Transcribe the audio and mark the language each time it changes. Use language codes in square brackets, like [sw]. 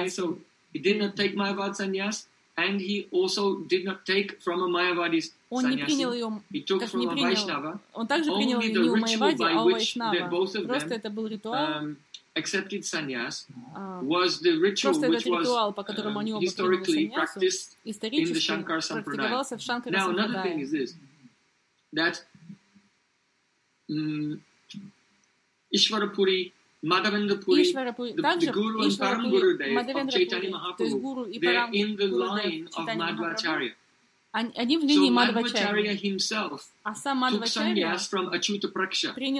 [en] Okay, so he did not take Mayavada Sannyas, and he also did not take from a Mayavadi's sannyasi. He took from a Vaishnava. [ru] Он также принял не у Майявади, а у Вайшнава. Просто это был ритуал. [en] Accepted sannyas was the ritual which was historically practiced in the Shankar Sampradaya. Now another thing is this, that Ishwarapuri, Madhavendrapuri, the Guru and Paramguru Dev of Chaitanya Mahaprabhu, they're in the line of Madhvacharya. [ru] Они в линии Мадхвачарья. А сам Мадхвачарья принял Ачюта Прекша.